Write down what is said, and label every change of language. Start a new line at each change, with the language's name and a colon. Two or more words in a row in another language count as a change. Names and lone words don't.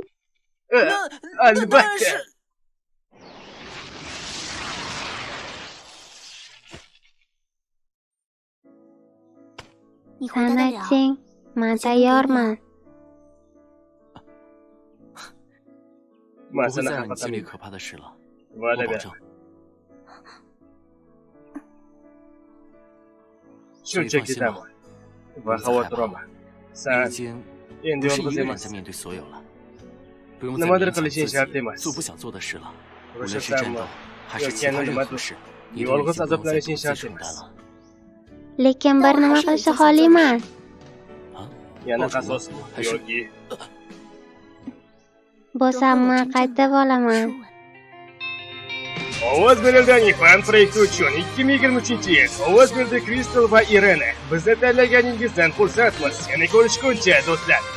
Uzbek: Albatta. Sen aytsang, men tayyorman. Men
Chinese: 不会
Uzbek: seni
Chinese: 再让你
Uzbek: xafa
Chinese: 经历
Uzbek: qilmayman.
Chinese: 可怕的事了，
Uzbek: Va'da
Chinese: 我保
Uzbek: ber.
Chinese: 证。
Uzbek: Shunchaki dam ol. Va xavotir olma.
Chinese: 你
Uzbek: Sen
Chinese: 已经
Uzbek: endi
Chinese: 不是一
Uzbek: yolg'iz
Chinese: 个人在
Uzbek: emassan.
Chinese: 面对所有了，不用再
Uzbek: Nimadir
Chinese: 勉强
Uzbek: qilishing
Chinese: 自
Uzbek: shart
Chinese: 己
Uzbek: emas.
Chinese: 做不想做的事了。无论
Uzbek: O'sha
Chinese: 是战
Uzbek: senmi
Chinese: 斗还是其
Uzbek: yoki
Chinese: 他
Uzbek: yana
Chinese: 任何
Uzbek: nimadir
Chinese: 事，你都已
Uzbek: yolg'iz
Chinese: 经不用再独
Uzbek: azoblanishing
Chinese: 自
Uzbek: shart
Chinese: 承担
Uzbek: emas.
Chinese: 了。
Uzbek: Lekin bir nima qilishni xohlayman.
Chinese: 啊，
Uzbek: Yana
Chinese: 报仇
Uzbek: qasos
Chinese: 吗？还是
Uzbek: yoki Bo'lsam men qaytib olaman. ovoz berilgan fan proyekti uchun 2023-yil ovoz berdi Kristal va Irena. Bizni tanlaganingizdan xursandmiz. Yana ko'rishguncha do'stlar.